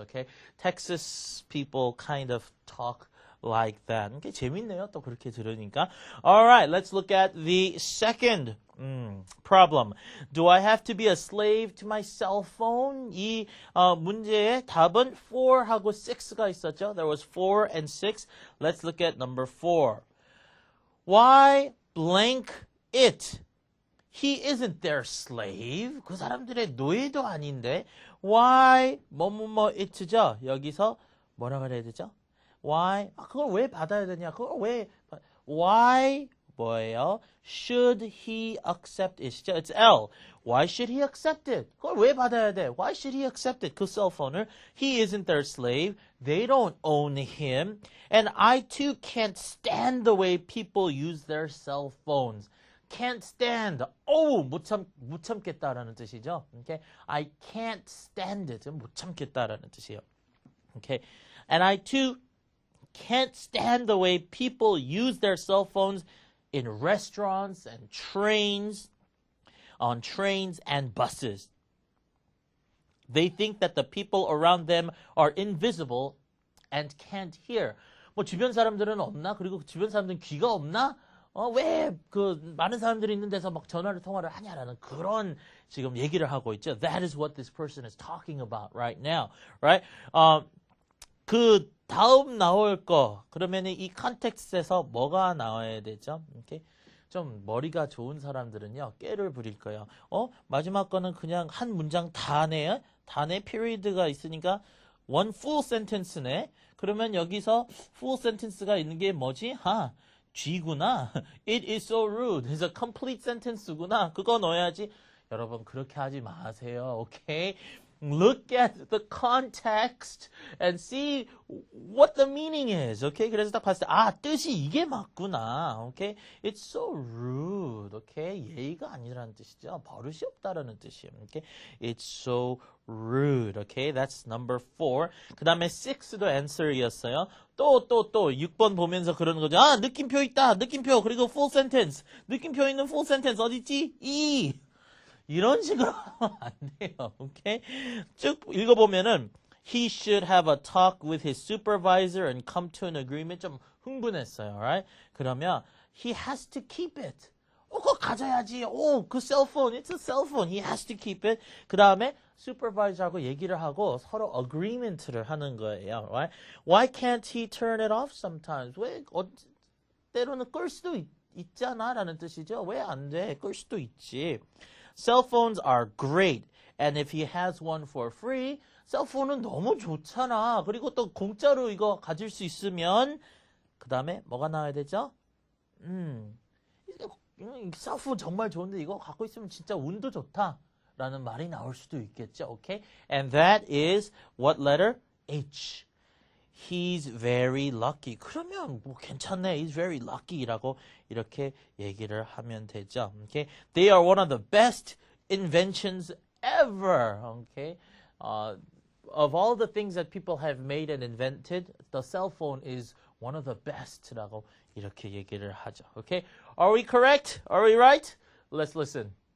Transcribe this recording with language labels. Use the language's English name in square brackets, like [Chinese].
[English] Okay, Texas people kind of talk like that. [Korean] Okay, 재밌네요. 또 그렇게 들으니까. [English] All right, let's look at the second problem. Do I have to be a slave to my cell phone? [Korean] 이 문제의 답은 4하고 6가 있었죠. [English] There was 4 and 6. Let's look at number 4. Why blank it? He isn't their slave. [Korean] 그 사람들의 노예도 아닌데. [English] Why [Korean] 뭐뭐뭐 [English] it죠. [Korean] 여기서 뭐라 그래야 되죠? Why? 그걸 왜 받아야 되냐? 그걸 왜? Why 뭐예요? [English] Should he accept it이죠? It's L. Why should he accept it? [Korean] 그걸 왜 받아야 돼? [English] Why should he accept it? [Korean] 그 셀폰을. [English] He isn't their slave. They don't own him. And I too can't stand the way people use their cell phones. Can't stand. [Korean] 못 참겠다라는 뜻이죠. [English] Okay? I can't stand it. [Korean] 못 참겠다라는 뜻이에요. [English] Okay? And I too can't stand the way people use their cell phones in restaurants and trains, on trains and buses. They think that the people around them are invisible and can't hear. [Korean] 뭐 주변 사람들은 없나? 그리고 주변 사람들은 귀가 없나? 왜 그 많은 사람들이 있는 데서 막 통화를 하냐라는 그런 지금 얘기를 하고 있죠. [English] That is what this person is talking about right now, right? [Korean] 그 다음 나올 거 그러면은 이 컨텍스트에서 뭐가 나와야 되죠? Okay? 좀 머리가 좋은 사람들은요, 깨를 부릴 거예요. 마지막 거는 그냥 한 문장 다네. 다네 period가 있으니까 [English] one full sentence [Korean] 네. 그러면 여기서 full sentence가 있는 게 뭐지? [English] G구나. It is so rude. [Korean] 그래서 complete sentence구나. 그거 넣어야지. 여러분 그렇게 하지 마세요. 오케이? [English] Look at the context and see what the meaning is. Okay? [Korean] 그래서 딱 봤을 때 뜻이 이게 맞구나. [English] Okay? It's so rude. Okay? [Korean] 예의가 아니라는 뜻이죠. 버릇이 없다라는 뜻이에요. [English] Okay? It's so rude. Okay? That's number 4. [Korean] 그 다음에 6도 answer이었어요. 또 6번 보면서 그러는 거죠. 느낌표 있다. 느낌표. 그리고 full sentence. 느낌표 있는 full sentence 어딨지? 이런 식으로 하면 안 돼요. 오케이? 쭉 읽어보면은 [English] he should have a talk with his supervisor and come to an agreement. [Korean] 좀 흥분했어요. Alright? [English] 그러면 he has to keep it. [Korean] 그거 가져야지. 그 셀폰. [English] It's a cell phone. He has to keep it. [Korean] 그 다음에 supervisor하고 얘기를 하고 서로 agreement를 하는 거예요. [English] Right? Why can't he turn it off sometimes? [Korean] 왜 때로는 끌 수도 있잖아 라는 뜻이죠. 왜 안 돼? 끌 수도 있지. [English] Cell phones are great. And if he has one for free, [Korean] 셀폰은 너무 좋잖아. 그리고 또 공짜로 이거 가질 수 있으면 그 다음에 뭐가 나와야 되죠? 셀폰 정말 좋은데 이거 갖고 있으면 진짜 운도 좋다. 라는 말이 나올 수도 있겠죠. [English] Okay? And that is what letter? H. He's very lucky. [Korean] 그러면 뭐 괜찮네. [English] He's very lucky [Korean] 라고 이렇게 얘기를 하면 되죠. [English] Okay? They are one of the best inventions ever. Okay? Of all the things that people have made and invented, the cell phone is one of the best라고 [Korean] 이렇게 얘기를 하죠. [English] Okay? Are we correct? Are we right? Let's listen.